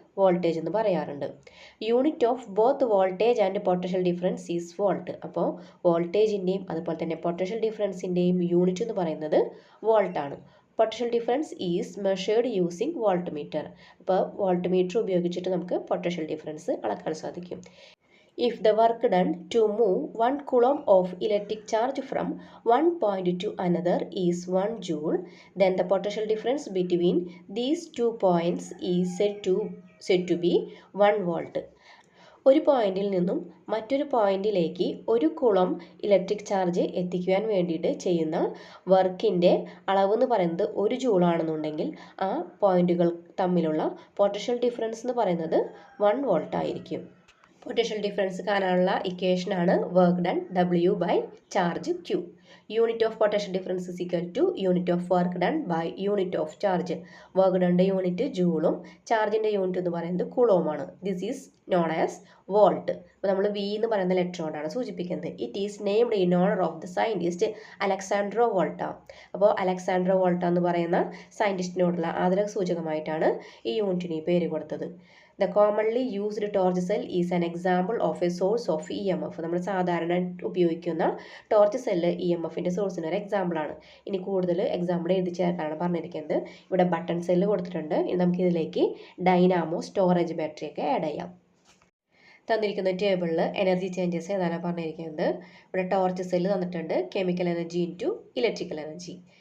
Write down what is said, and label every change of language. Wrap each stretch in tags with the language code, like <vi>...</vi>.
<ml>Voltage എന്ന് പറയാറുണ്ട്.</ml> <en>Unit of both voltage and potential difference is volt.</en> <ml>അപ്പോൾ വോൾട്ടേജിൻ്റെയും അതുപോലെ തന്നെ പൊട്ടൻഷ്യൽ ഡിഫറൻസിൻ്റെയും യൂണിറ്റ് എന്ന് പറയുന്നത് വോൾട്ടാണ്.</ml> <en>Potential difference is measured using volt meter.</en> <ml>അപ്പോൾ വോൾട്ട് മീറ്റർ ഉപയോഗിച്ചിട്ട് നമുക്ക് പൊട്ടൻഷ്യൽ ഡിഫറൻസ് അളക്കാൻ സാധിക്കും.</ml> <en>If the work done to move 1 coulomb of electric charge from one point to another is 1 joule, then the potential difference between these 2 points is said to be 1 volt.</en> <ml>ഒരു പോയിന്റിൽ നിന്നും മറ്റൊരു പോയിന്റിലേക്ക് 1 coulomb electric charge എത്തിക്കുവാൻ വേണ്ടിയിട്ട് ചെയ്യുന്ന വർക്കിൻ്റെ അളവ് എന്ന് പറയുന്നത് 1 ജൂളാണെന്നുണ്ടെങ്കിൽ ആ പോയിന്റുകൾ തമ്മിലുള്ള പൊട്ടൻഷ്യൽ ഡിഫറൻസ് എന്ന് പറയുന്നത് 1 വോൾട്ട് ആയിരിക്കും. പൊട്ടൻഷ്യൽ ഡിഫറൻസ് കാണാനുള്ള ഇക്വേഷനാണ് work done W by charge Q.</ml> <en>Unit of potential difference is equal to unit of work done by unit of charge.</en> <ml>Work ഡണ്ടെ unit ജൂളും ചാർജിൻ്റെ unit എന്ന് പറയുന്നത് കുളവുമാണ്.</ml> <en>This is known as volt.</en> <ml>അപ്പോൾ നമ്മൾ V എന്ന് പറയുന്ന ലെറ്ററോടാണ് സൂചിപ്പിക്കുന്നത്.</ml> <en>It is named in honour of the scientist Alessandro Volta.</en> <ml>അപ്പോൾ Alejandro വോൾട്ട എന്ന് പറയുന്ന സയൻറ്റിസ്റ്റിനോടുള്ള ആദര സൂചകമായിട്ടാണ് ഈ യൂണിറ്റിന് ഈ പേര് കൊടുത്തത്.</ml> <en>The commonly used torch cell is an example of a source of EMF.</en> <ml>നമ്മൾ സാധാരണ ഉപയോഗിക്കുന്ന ടോർച്ച് സെല്ല് EMFൻ്റെ സോഴ്സിന് ഒരു എക്സാമ്പിളാണ്. ഇനി കൂടുതൽ എക്സാമ്പിൾ എഴുതി ചേർക്കാനാണ് പറഞ്ഞിരിക്കുന്നത്. ഇവിടെ ബട്ടൺ സെല്ല് കൊടുത്തിട്ടുണ്ട്. ഇനി നമുക്ക് ഇതിലേക്ക് ഡൈനാമോ സ്റ്റോറേജ് ബാറ്ററി ഒക്കെ ആഡ് ചെയ്യാം. തന്നിരിക്കുന്ന ടേബിളിൽ എനർജി ചേഞ്ചസ് ഏതാണ് പറഞ്ഞിരിക്കുന്നത്. ഇവിടെ ടോർച്ച് സെല്ല് തന്നിട്ടുണ്ട്, chemical energy into electrical energy.</ml>